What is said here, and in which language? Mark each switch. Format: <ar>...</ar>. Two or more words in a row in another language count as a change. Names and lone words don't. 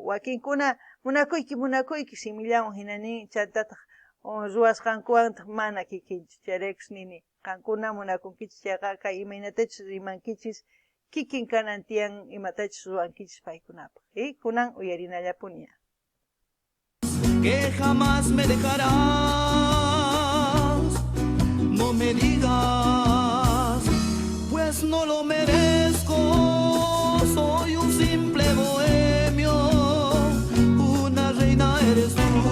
<qu>Wakinkuna munakuyki simillawan hina nin, chaytataq ruwasqankuwantaq mana kikinchu, chayraykus nini qankuna munakunkichis chayqa kay imaynatachus rimankichis, kikin kanan tiyan imatachus ruwankichis paykunapaq, kunan uyarinallapuni.</qu> <es>Que jamás me dejarás, no me digas, pues no lo merezco, soy un simple bohemio, una reina eres tú.</es>